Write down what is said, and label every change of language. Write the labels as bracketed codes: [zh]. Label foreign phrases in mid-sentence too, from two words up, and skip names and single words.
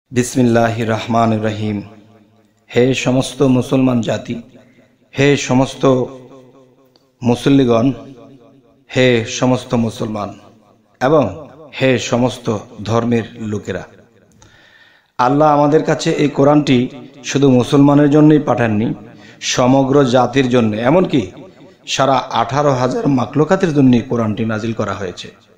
[ar] بسم الله الرحمن الرحيم. [bn] হে সমস্ত মুসলমান জাতি, হে সমস্ত মুসল্লিগণ, হে সমস্ত মুসলমান এবং হে সমস্ত ধর্মের লোকেরা, আল্লাহ আমাদের কাছে এই কোরআনটি শুধু মুসলমানের জন্যই পাঠাননি, সমগ্র জাতির জন্য, এমনকি সারা 18,000 মাখলুকাতের জন্য কোরআনটি নাজিল করা হয়েছে।